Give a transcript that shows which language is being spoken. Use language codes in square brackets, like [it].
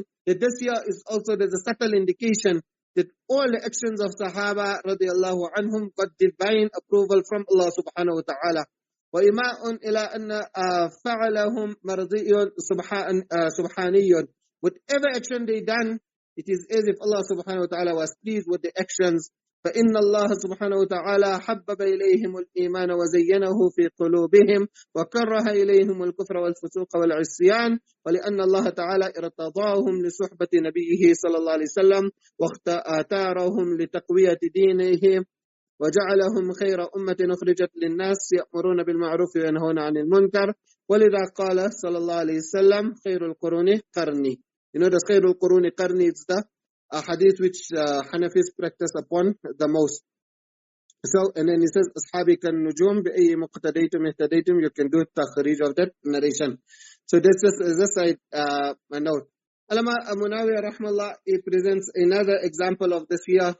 [en] That this here is also, there's a subtle indication that all the actions of Sahaba radiyallahu anhum got divine approval from Allah subhanahu wa ta'ala. [ar] وَإِمَاءٌ إِلَىٰ أَنَّ فَعَلَهُمْ مَرْضِيٌّ سُبْحَانِيٌّ. [en] Whatever action they done, it is as if Allah subhanahu wa ta'ala was pleased with the actions. [ar] فإن الله سبحانه وتعالى حبب إليهم الإيمان وزينه في قلوبهم وكره إليهم الكفر والفسوق والعصيان ولأن الله تعالى ارتضاهم لصحبة نبيه صلى الله عليه وسلم واختارهم لتقوية دينه وجعلهم خير أمة أخرجت للناس يأمرون بالمعروف وينهون عن المنكر ولذا قال صلى الله عليه وسلم خير القرون قرني. [en] The [ar] خير القرون قرني [en] is the a hadith which Hanafis practice upon the most. So, and then he says, [ar] Ashabi kan nujum bi'ayyi muqtadaytum ihtadaytum, [en] you can do takhrij of that narration. So this is this side, a note. Alama Munawi rahmallah, he presents another example of this here.